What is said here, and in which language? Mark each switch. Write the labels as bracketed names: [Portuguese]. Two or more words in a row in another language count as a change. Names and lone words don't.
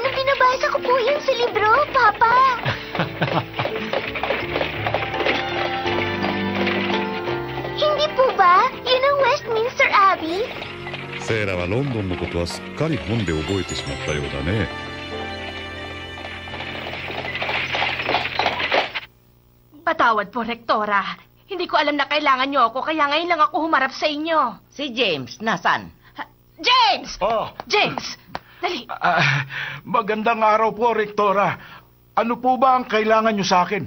[Filipino] Nung binabasa ko po yun sa libro, Papa. Hindi po ba? Yun ang Westminster Abbey? [Japanese] セイラはロンドンのことはすっかり本で覚えてしまったようだね。 [Filipino] Patawad po, Rektora. Hindi ko alam na kailangan niyo ako, kaya ngayon lang ako humarap sa inyo. Si James, nasan? James! Oh, James! Dali. magandang araw po, Rektora. Ano po ba ang kailangan nyo sa akin?